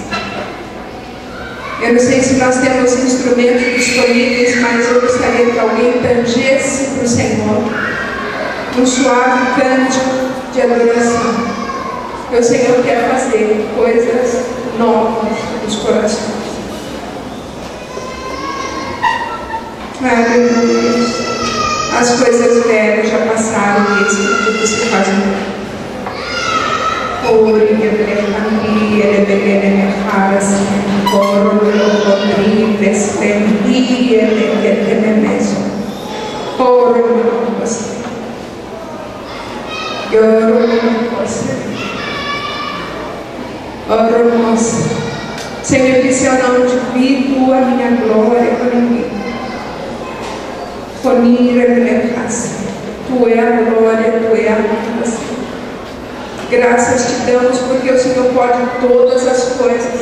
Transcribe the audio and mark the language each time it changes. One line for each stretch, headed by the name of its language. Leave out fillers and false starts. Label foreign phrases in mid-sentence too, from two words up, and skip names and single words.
Portuguese: Eu não sei se nós temos instrumentos disponíveis, mas eu gostaria que alguém tangesse para o Senhor um suave cântico de adoração. O Senhor quer fazer coisas novas nos corações. Aleluia. As coisas velhas já passaram e eis que tudo se faz novo. Ori Gebreandri, Erebegene Meharas, Oro Locodri, Vespendi, Erebegene Meso, Oro Locodri, Oro Locodri. Oro nossa. Senhor disse: eu não divido a minha glória com ninguém. Conira Glechasse. Tu é a glória, Tu é a honra, Senhor. Graças Te damos porque o Senhor pode todas as coisas.